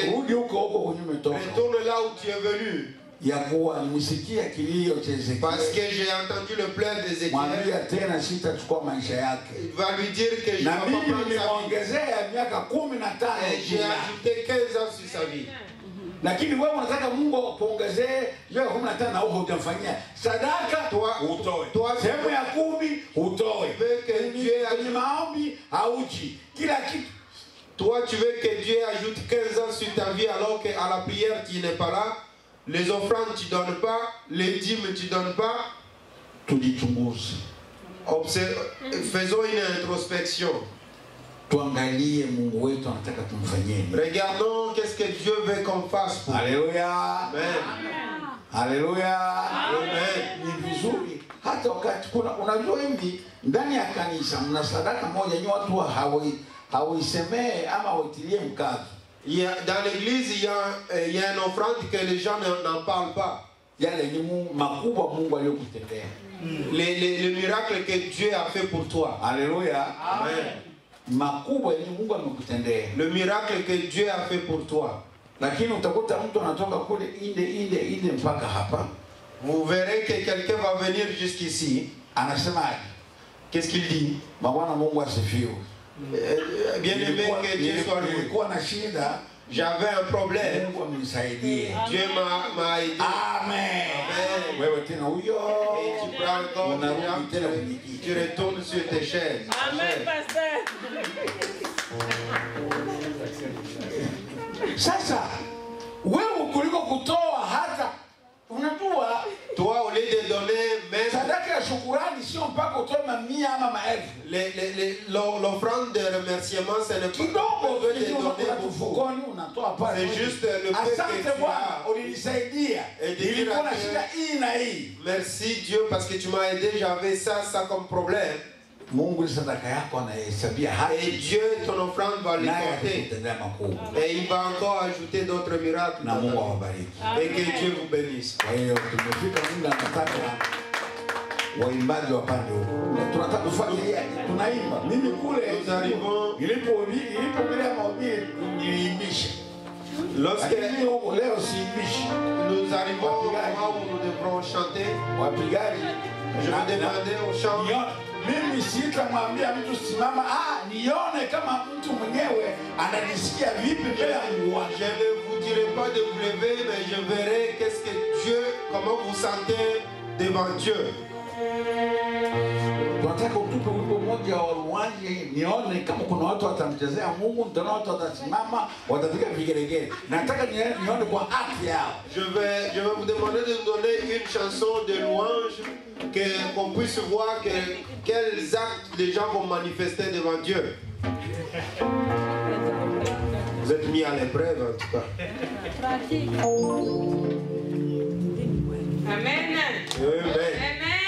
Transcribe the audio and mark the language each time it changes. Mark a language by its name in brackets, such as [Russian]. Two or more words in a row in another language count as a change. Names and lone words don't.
[French] Retourne là où tu es venu. Parce que j'ai entendu le pleur d'Ézéchiel. Il va lui dire que je ne vais pas prendre sa vie. Et j'ai ajouté 15 ans sur sa vie. [Swahili] Lakini wewe unataka Mungu akuongezee leo 15 na huko utamfanyia sadaka utoe sehemu ya 10 utoe kwenye maombi hauji kila kitu. [French] Toi tu veux que Dieu ajoute 15 ans sur ta vie alors qu'à la prière tu n'es pas là, les offrandes tu donnes pas, les dîmes tu donnes pas. [Swahili] Tujichunguze. [French] Faisons une introspection. Regardons qu'est-ce que Dieu veut qu'on fasse pour. Alléluia. Amen. Alléluia. Amen. [Swahili] Ni vizuri hata wakati unajua hivi ndani ya kanisa mna sadaka moja yenye watu hawaisemee ama waitilie mkazo. [French] Dans l'église il y a une offrande que les gens n'en parlent pas. [Swahili] Yale ni makubwa Mungu aliyokutendea. [French] Les miracles que Dieu a fait pour toi. Alléluia. Amen. [Swahili] Makubwa yenye Mungu amekutendea. [French] Le miracle que Dieu a fait pour toi. [Swahili] Lakini utakuta mtu anatoka kule inde mpaka hapa. [French] Vous verrez que quelqu'un va venir jusqu'ici. [Swahili] Anasema [French] qu'est-ce qu'il dit? [Swahili] Bwana Mungu asifiwe. [French] Bien aimé que Dieu soit loué. [Swahili] Nilikuwa na shida. [French] J'avais un problème. [Swahili] Mungu amenisaidie. [French] Dieu m'a aidé. [Swahili] Amen. [French] Amen. [Swahili] Wewe tena huyo. [French] Et tu prends encore tu retournes sur tes chaises. Amen, pasteur. [Swahili] Sasa wewe kuliko kutoa hata unajua [French] toi au lieu de donner même [Swahili] sadaka ya shukrani sio mpaka utoe mamia ama maelfu. [French] L'offrande de remerciement c'est le [Swahili] kidogo [French] de donner [Swahili] mfukoni unatoa pale. [French] C'est juste le fait que [Swahili] asante Bwana ulinisaidia. Nilikuwa na shida hii na hii. [French] Merci Dieu parce que tu m'as aidé, j'avais ça comme problème. [Swahili] Mungu sadaka yako anahesabia haki. [French] Et Dieu, ton offrande va les compter. Et il va encore ajouter d'autres miracles. [Swahili] Na Mungu awabariki. [French] Et que Dieu vous bénisse. [Swahili] Kwa hiyo tumefika muda nataka waimbaji wapande huko. Tunataka kufanya tunaimba. Mimi kule nilipohubiri mahubiri niliimbisha. Lorsque leo siibishi. [French] Nous arrivons au moment où nous devrons chanter. [Swahili] Wapigaji, [French] je vais demander au chant. [Swahili] Mimi sitamwambia mtu simama, nione kama mtu mwenyewe ananisikia vipi mbele ya Mungu wake. [French] Je ne vous dirai pas de vous lever, mais je verrai qu'est-ce que Dieu, comment vous sentez devant Dieu. [Swahili] Tunataka utupe wimbo mmoja wa uwanje, nione kama kuna watu watamchezea Mungu, nitaona watu watasimama, watapiga vigelegele. Nataka nione kwa haki yao. [French] Je vais vous demander de nous donner une chanson de louange qu'on puisse voir quels actes les gens vont manifester devant Dieu. Vous êtes mis à l'épreuve en tout cas. Amen. Amen.